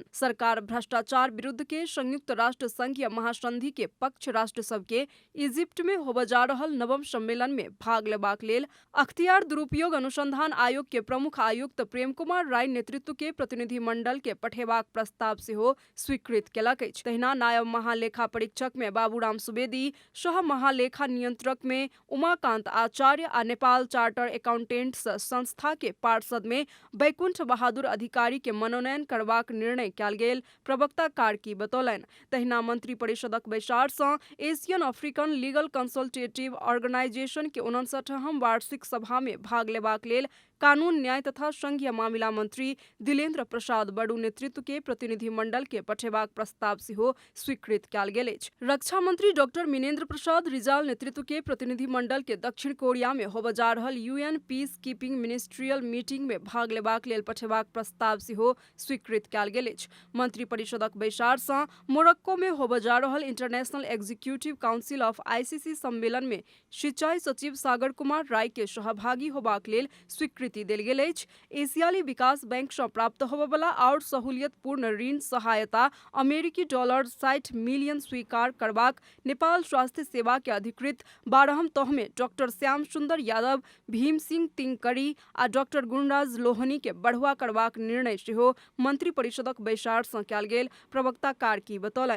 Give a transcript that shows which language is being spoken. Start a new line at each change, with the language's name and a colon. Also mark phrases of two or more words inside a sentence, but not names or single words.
Maithili: सरकार भ्रष्टाचार विरुद्ध के संयुक्त राष्ट्र संघीय महासंधि के पक्ष राष्ट्र सब के इजिप्ट में होबय जा रहल नवम सम्मेलन में भाग लेबाक लेल अख्तियार दुरुपयोग अनुसंधान आयोग के प्रमुख आयुक्त प्रेम कुमार राय नेतृत्व के प्रतिनिधि मंडल के पठेबाक प्रस्ताव सेहो स्वीकृत केलक अछि। तहिना नायब महालेखा परीक्षक में बाबूराम सुवेदी, सह महालेखा नियंत्रक में उमाकांत आचार्य आ नेपाल चार्टर अकाउंटेंट्स संस्था के पार्षद में बैकुंठ बहादुर अधिकारी के मनोनयन करबाक निर्णय कयल गेल प्रवक्ता कार्की बतौलनि। तहिना मंत्री परिषदक बैसार सँ एशियन अफ्रीकन लीगल कंसल्टेटिव ऑर्गेनाइजेशन के 59वां वार्षिक सभा में भाग लेबाक लेल कानून न्याय तथा संघीय मामिला मंत्री दिलेन्द्र प्रसाद बड़ू नेतृत्व के प्रतिनिधि मंडल के पठेबाक प्रस्ताव सेहो स्वीकृत कयल गेल अछि। रक्षा मंत्री डॉक्टर मिनेन्द्र प्रसाद रिजाल नेतृत्व के प्रतिनिधि मंडल के दक्षिण कोरिया में होबय जा रहल यूएन पीस कीपिंग मिनिस्ट्रियल मीटिंग में भाग लेबाक लेल पठेबाक प्रस्ताव सेहो स्वीकृत कयल गेल अछि। मंत्री परिषदक बैसार सँ मोरक्को में होबय जा रहल इंटरनेशनल एग्जीक्यूटिव काउंसिल ऑफ आईसीसी सम्मेलन में सिंचाई सचिव सागर कुमार राय के सहभागी होबाक लेल स्वीकृति देल गेल अछि। एशियाली विकास बैंक सँ प्राप्त होबयवला आओर सहूलियतपूर्ण ऋण सहायता अमेरिकी डॉलर 60 मिलियन स्वीकार करबाक नेपाल स्वास्थ्य सेवा के अधिकृत 12हम तह में डॉक्टर श्याम सुंदर यादव, भीम सिंह तिंगकरी आ डॉक्टर गुणराज लोहनी के बढ़ुआ करबाक निर्णय सेहो मंत्री परिषदक बैसार सँ कयल गेल प्रवक्ता कार्की बतौलनि।